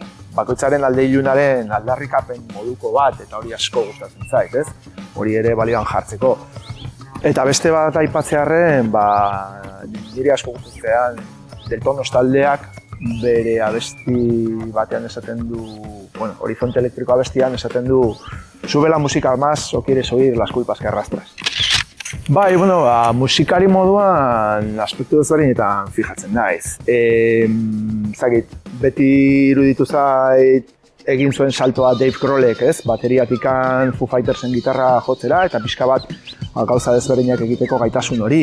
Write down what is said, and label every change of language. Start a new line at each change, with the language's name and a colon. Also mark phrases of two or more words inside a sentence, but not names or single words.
Basque: Bakoitzaren alde ilunaren aldarrikapen moduko bat eta hori asko gustatzen zait, ez? Hori ere balioan jartzeko. Eta beste bat aipatzearren, niri asko gustatzean Deltonos taldeak bere abesti batean esaten du, Horizonte Elektriko abestian esaten du
Spanish: sube la música más o quieres oír las culpas que arrastras.
Basque: Musikari moduan aspektu desberdinetan fijatzen naiz. Beti iruditu zait egin zuen saltoa Dave Grohlek, ez? Bateriatikan Foo Fightersen gitarra jotzera eta pixka bat gauza desberdinak egiteko gaitasun hori.